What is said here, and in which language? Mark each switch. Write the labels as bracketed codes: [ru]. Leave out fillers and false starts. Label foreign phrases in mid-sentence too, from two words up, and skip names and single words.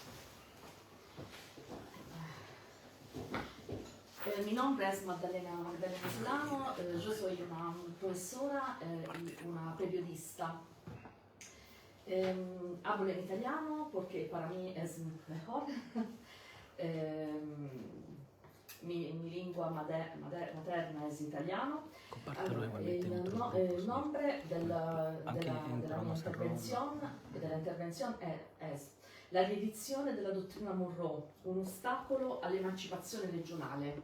[es] Mi nombre es Magdalena Celano, yo soy una profesora y una periodista. Hablo en italiano porque para mí es mejor. [it] Mi lingua materna [es] es italiano. [it] Allora, il nome della mia intervenzione è la riedizione della dottrina Monroe, un ostacolo all'emancipazione regionale.